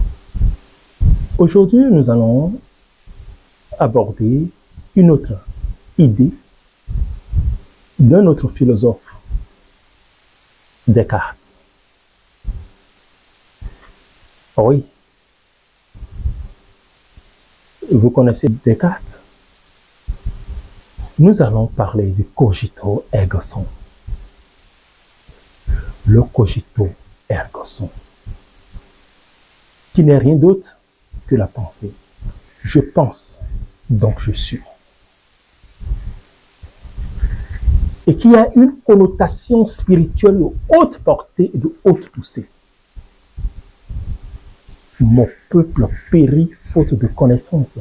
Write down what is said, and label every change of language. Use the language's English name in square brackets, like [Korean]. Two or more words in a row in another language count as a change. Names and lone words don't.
[French] Aujourd'hui, nous allons aborder une autre idée d'un autre philosophe, Descartes. Oui. Vous connaissez Descartes? Nous allons parler du [Latin] cogito ergo sum. Le cogito ergo sum, [French] qui n'est rien d'autre que la pensée. Je pense, donc je suis. Et qui a une connotation spirituelle de haute portée et de haute poussée. Mon peuple périt faute de connaissances.